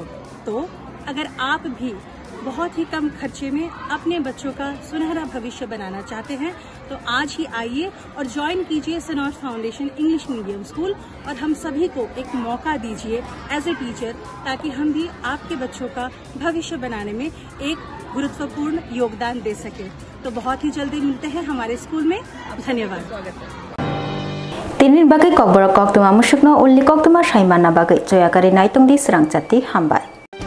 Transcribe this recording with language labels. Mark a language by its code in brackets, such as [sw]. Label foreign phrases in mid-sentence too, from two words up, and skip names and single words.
[hi] तो अगर आप भी बहुत ही कम खर्चे में अपने बच्चों का सुनहरा भविष्य बनाना चाहते हैं तो आज ही आइए और ज्वाइन कीजिए सिनॉट फाउंडेशन इंग्लिश मीडियम स्कूल और हम सभी को एक मौका दीजिए [en] as a teacher [hi] ताकि हम भी आपके बच्चों का भविष्य बनाने में एक गुरुत्वपूर्ण योगदान दे सके। तो बहुत ही जल्दी मिलते हैं हमारे स्कूल में। धन्यवाद। [trp] Tinin bagai kok borok kok tuma musyukno uli kok tuma shaimana bagai joyakari naitung di serang jati hambai.